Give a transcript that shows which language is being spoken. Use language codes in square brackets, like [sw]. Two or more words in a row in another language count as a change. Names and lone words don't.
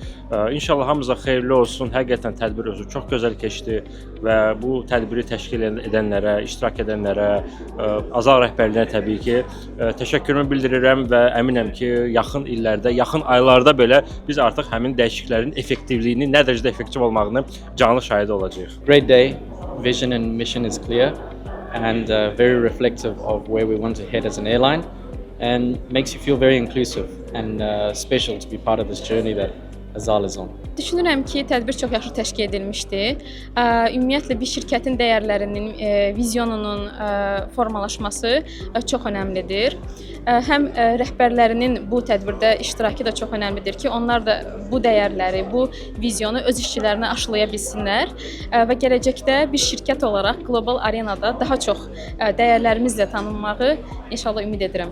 [az] İnşallah hamımıza xeyirli olsun. Həqiqətən tədbir özü çox gözəl keçdi və bu tədbiri təşkil edənlərə, iştirak edənlərə, Azal rəhbərliyinə təbii ki təşəkkürümü bildirirəm və əminəm ki, yaxın illərdə, yaxın aylarda belə biz artıq həmin dəyişikliklərin effektivliyini, nə dərəcədə effektiv olmağını canlı şahidi olacağıq. [en] Great day. Vision and mission is clear and very reflective of where we want to head as an airline and makes you feel very inclusive and special to be part of this journey that Azal is on. [az] Düşünürəm ki, tədbir çox yaxşı təşkil edilmişdi. Ümumiyyətlə bir şirkətin dəyərlərinin, vizyonunun formalaşması çox önəmlidir. Həm rəhbərlərinin bu tədbirdə iştirakı da çox önəmlidir ki, onlar da bu dəyərləri, bu vizyonu öz işçilərinə aşılaya bilsinlər və gələcəkdə bir şirkət olaraq qlobal arenada daha çox dəyərlərimizlə tanınmağı inşallah ümid edirəm.